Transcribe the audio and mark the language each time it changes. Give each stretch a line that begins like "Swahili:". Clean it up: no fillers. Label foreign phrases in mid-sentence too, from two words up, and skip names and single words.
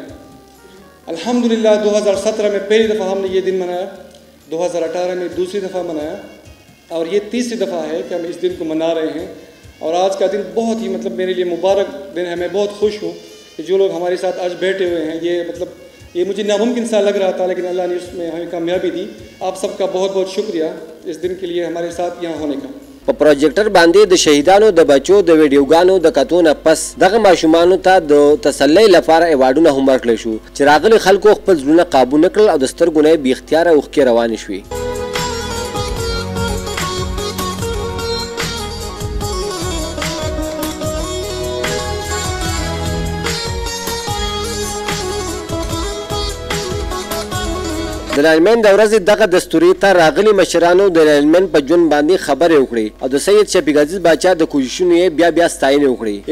Urdu: الحمدللہ 2017 میں پہلی دفعہ ہم نے یہ دن منایا، 2018 میں دوسری دفعہ منایا اور یہ تیسری دفعہ ہے کہ ہم اس دن کو منا رہے ہیں. اور آج کا دن بہت ہی میرے لیے مبارک دن ہے. میں بہت خوش ہوں کہ جو لوگ ہمارے ساتھ آج بیٹھے ہوئے ہیں، یہ مجھے ناممکن سا لگ رہا تھا لیکن اللہ نے اس میں ہمیں کامیابی دی. آپ سب کا بہت بہت شکریہ اس دن کے لیے ہمارے ساتھ یہاں ہونے کا.
Pashto: په پروجیکټر باندې د شهیدانو د بچو د ویډیوګانو د کتو نه پس دغه ماشومانو ته د تسلی لپاره ایوارډونه هم ورکړل شو چې راغلي خلکو خپل زړونه قابو نه کړل او د سترګو نه یې بې اختیاره اوښکې روانې شوې. د لاینمین د ورځې دغه دستوري ته راغلي مشرانو د لاینمین په ژوند باندې خبرې وکړې او د سید شفیق عزیز باچا د کوششونو یې بیا ستاینې وکړې.